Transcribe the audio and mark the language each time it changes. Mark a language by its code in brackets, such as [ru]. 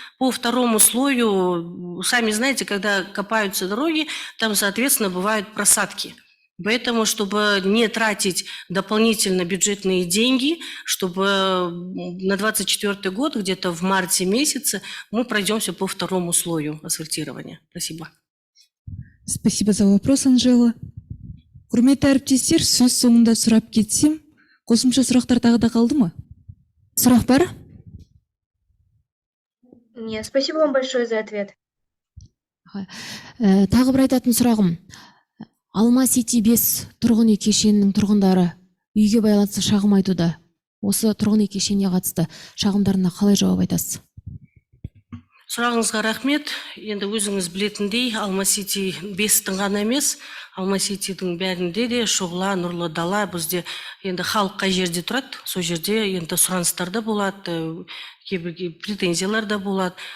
[ru] По второму слою, сами знаете, когда копаются дороги, там, соответственно, бывают просадки. Поэтому, чтобы не тратить дополнительно бюджетные деньги, чтобы на 2024 год, где-то в марте месяце, мы пройдемся по второму слою асфальтирования. Спасибо. Спасибо за вопрос, Анжела. [kk] Құрметті әріптестер, сөз соңында сұрап кетсем, қосымша сұрақтар тағы да қалды ма? Сұрақ бар? [ru] Нет, спасибо вам большое за ответ. [kk] Тағы бір айтатын сұрағым. Алма Сити 5 тұрғын үй кешенінің тұрғындары үйге байланысты шағым айтуда. Осы тұрғын үй кешеніне қатысты шағымдарына қалай жауап айтасыз? Сұрағыңызға рахмет. Енді өзіңіз білетіндей, Алма Сити 5-тің ғана емес, Алма Ситидің бәрінде де шұғыла, нұрлы дала бізде енді халық қай жерде тұрады, сол жерде енді сұраныстар да болады, кейбір претензиялар да болады.